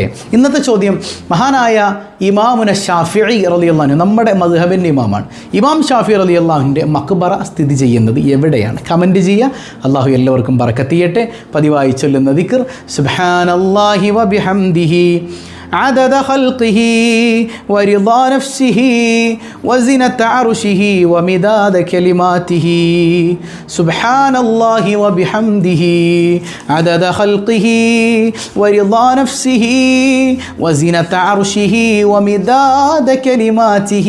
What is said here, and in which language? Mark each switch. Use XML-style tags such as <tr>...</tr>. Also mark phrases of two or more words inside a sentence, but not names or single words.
<ml>ഇന്നത്തെ ചോദ്യം, മഹാനായ ഇമാമുന ഷാഫിഈ</ml> <ar>رضي الله عنه,</ar> <ml>നമ്മുടെ മദ്ഹബിൻ്റെ ഇമാമാണ്, ഇമാം ഷാഫിഈ റളിയല്ലാഹുവിൻ്റെ മഖ്ബറ സ്ഥിതി ചെയ്യുന്നത് എവിടെയാണ്? കമൻറ്റ് ചെയ്യുക. അള്ളാഹു എല്ലാവർക്കും ബറക്കത്ത് ചെയ്യട്ടെ. പതിവായി ചൊല്ലുന്ന ദിക്ർ</ml> <ar>سبحان الله وبحمده عدد خلقه ورضا نفسه وزنة عرشه ومداد كلماته. سبحان الله وبحمده عدد خلقه ورضا نفسه وزنة عرشه ومداد كلماته.</ar>